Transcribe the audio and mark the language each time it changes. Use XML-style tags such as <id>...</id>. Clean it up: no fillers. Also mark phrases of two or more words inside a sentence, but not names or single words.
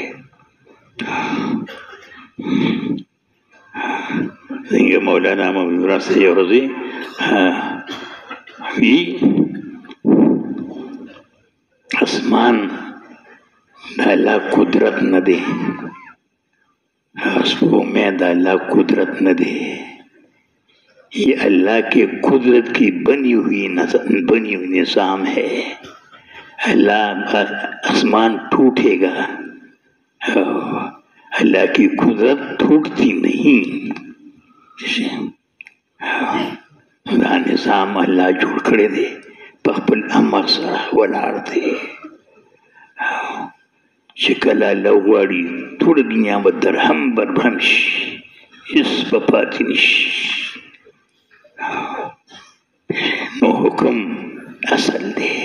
<ps>څنګه مولانا محمود راسته یو ورځ وی اسمان د الله قدرت نه دی، سپوږمۍ د الله قدرت نه دی.</ps> <ur>یہ اللہ کے قدرت کی بنی ہوئی نظام ہے. اللہ آسمان ٹوٹے گا، اللہ کی قدرت ٹوٹتی نہیں.</ur> <ps>دا نظام اللہ جوړ کړی دی، په خپل امر سره ولاړ دی. چې کله الله وغواړي ټوله دنیا به درهم برهم شي، هېڅ به پاتې نه شي. نو حکم اصل دی.</ps>